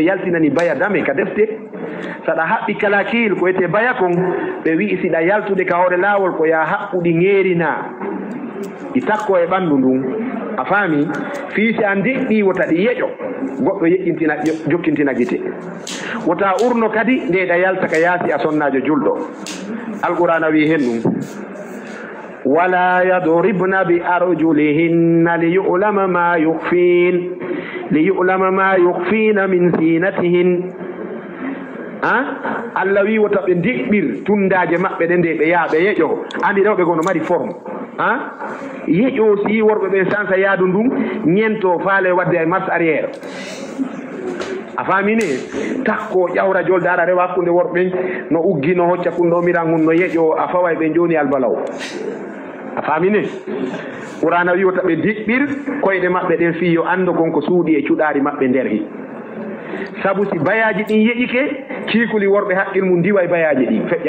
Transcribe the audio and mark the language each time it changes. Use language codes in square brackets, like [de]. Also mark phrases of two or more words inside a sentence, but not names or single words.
[ff] yaltinani baya dame ka defte saɗa haɓɓi kalakil ko wiyete baya kon ɓe wi siɗa yaltude ka hoore laawol ko ya haɓɓuɗi ŋeerina ɗi takko e ɓanndu ndun a faami fiisi an diɗɗi wota ɗi yeƴo goɗɗo yeƴƴintina jokkintina gite wota urno kadi ndeɗa yalta ka yaasi a sonnajo julɗo alqur'ana wi hen ɗum [ar] ولا يضربن بأرجلهن ليعلم ما يخفين من زينتهن [ff] Allah wi wota ɓe diɓɓir tundaje maɓɓe ɗe nde ɓe yaa ɓe yeƴo andi rewɓe gono mari forme yeƴo si worɓe ɓe sansa yaadu ndun ñento faale wadde ay [fr] marche arrière [ff] a faamine takko ƴawra jolde ara rewa hakkunde worɓe no uggi no hocca kunɗo miran hun no yeƴo a fawa ɓe joni albalaw a faamine qur'ana wi wota ɓe diɓɓir koyɗe maɓɓe ɗen fi yo ando konko suuɗi e cuɗari maɓɓe nder hi sabu si bayaji ɗin yeƴike kiikuli worɓe haqqil mum ndiwa e bayaji ɗin feƴƴa